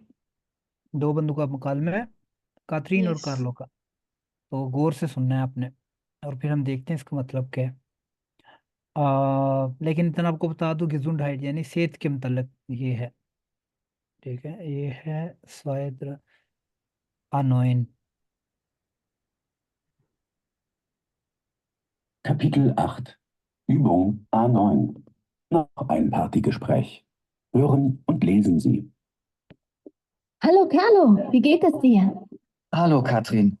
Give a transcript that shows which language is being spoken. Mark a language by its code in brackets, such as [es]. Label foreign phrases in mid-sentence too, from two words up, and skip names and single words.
[hi] दो बंदों का मुकालमा है, काथरीन और यस। कार्लो का। तो गौर से सुनना है आपने, और फिर हम देखते हैं इसका मतलब क्या है। लेकिन इतना आपको बता दूं, gesundheit यानी सेहत के मतलब ये है। ठीक है, ये है शायद अनोइन। [de] Kapitel 8 Übung A9 Noch ein Partygespräch. Hören und lesen Sie. Hallo Carlo, wie geht es dir? Hallo Katrin.